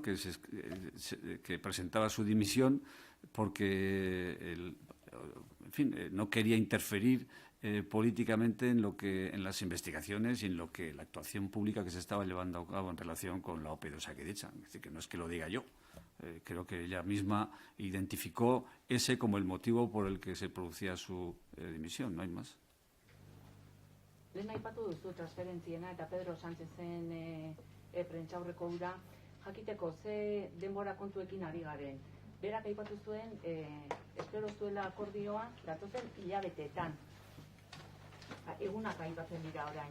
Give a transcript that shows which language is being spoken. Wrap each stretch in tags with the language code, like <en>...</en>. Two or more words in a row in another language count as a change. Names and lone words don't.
<es>Que presentaba su dimisión porque no quería interferir políticamente en las investigaciones y en la actuación pública que se estaba llevando a cabo en relación con la OPE de Osakidetza. Es decir, que no es que lo diga yo. Creo que ella misma identificó ese como el motivo por el que se producía su dimisión, no hay más.</es> <eu>Lehen aipatu duzu transferentziena eta Pedro Sánchezen prentsaurreko hura jakiteko ze denbora kontuekin ari garen. Berak aipatu zuen, espero zuela akordioa datozen hilabeteetan. Egunak aipatzen dira orain.</eu>